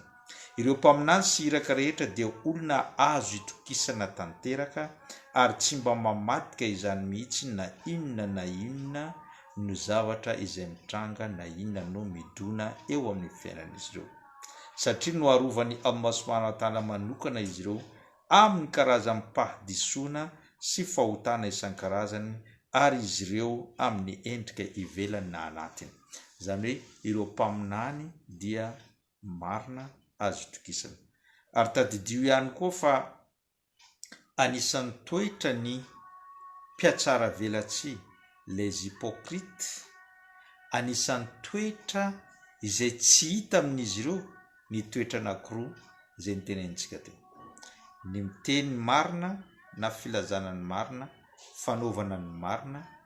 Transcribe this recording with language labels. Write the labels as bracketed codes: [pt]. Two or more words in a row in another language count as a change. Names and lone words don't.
[mg] Ireo mpaminany sy iraka rehetra dia olona azo itokisana tanteraka ary tsy mba mamadika izany mihitsy na inona no zavatra izay mitranga na inona no midona eo amin'ny fiainan'izy ireo, satria no arovany Allah [ar] سبحانه وتعالى [mg] manokana izy ireo amin'ny karazam-pahadisoana sy fahotana isan-karazany ary izy ireo amin'ny endrika ivelany na anatiny. Zany hoe ireo mpaminany dia marina azo itokisana. Ary tadidio ihany koa fa anisan'ny toetra ny mpiatsara velatsihy, [fr] les hypocrites, [mg] anisan'ny toetra izay tsy hita amin'izy ireo ny toetra anankiroa izay nitenentsika teo: ny miteny marina na filazana ny marina, fanaovana ny marina